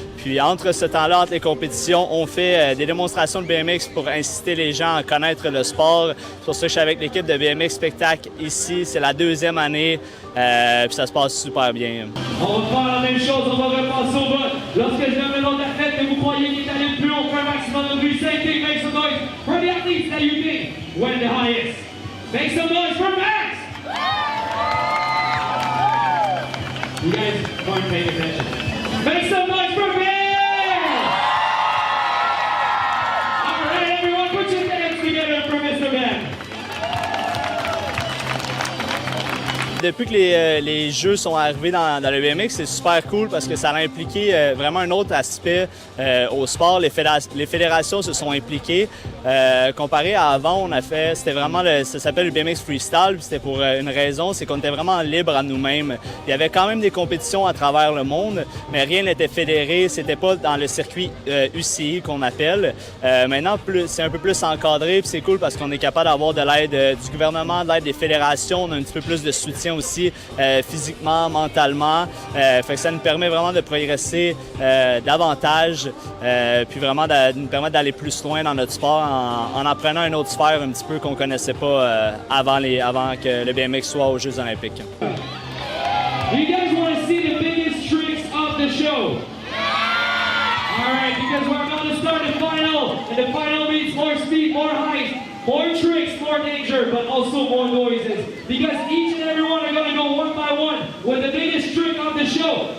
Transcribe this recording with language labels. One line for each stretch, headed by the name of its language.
French: Puis entre ce temps-là, entre les compétitions, on fait des démonstrations de BMX pour inciter les gens à connaître le sport. C'est pour ça que je suis avec l'équipe de BMX Spectacle ici. C'est la 2e année, puis ça se passe super bien. On va faire la même chose, on va repasser au vote. Lorsque je vais l'autre athlète que vous croyez qu'il est allé le plus haut, on fait un maximum de bruit.
English: Same thing, make some noise for the athletes that you think went the highest. Make some noise for Max! You guys weren't paying attention. Make some noise for Ben! All right, everyone, put your hands together for Mr. Ben.
French: Depuis que les jeux sont arrivés dans le BMX, c'est super cool parce que ça a impliqué vraiment un autre aspect au sport. Les fédérations se sont impliquées. Comparé à avant, c'était vraiment, ça s'appelle le BMX Freestyle, puis c'était pour une raison, c'est qu'on était vraiment libre à nous-mêmes. Il y avait quand même des compétitions à travers le monde, mais rien n'était fédéré, c'était pas dans le circuit UCI qu'on appelle. Maintenant, c'est un peu plus encadré, puis c'est cool parce qu'on est capable d'avoir de l'aide du gouvernement, de l'aide des fédérations, on a un petit peu plus de soutien aussi physiquement, mentalement. Fait que ça nous permet vraiment de progresser davantage, puis vraiment nous permettre d'aller plus loin dans notre sport en apprenant une autre sphère un petit peu qu'on connaissait pas avant que le BMX soit aux Jeux olympiques.
English: You guys want to see the biggest tricks of the show? All right, because we're about to start the final, and the final means more speed, more height, more tricks, more danger, but also more noises. Because each and every one are going to go one by one with the biggest trick of the show.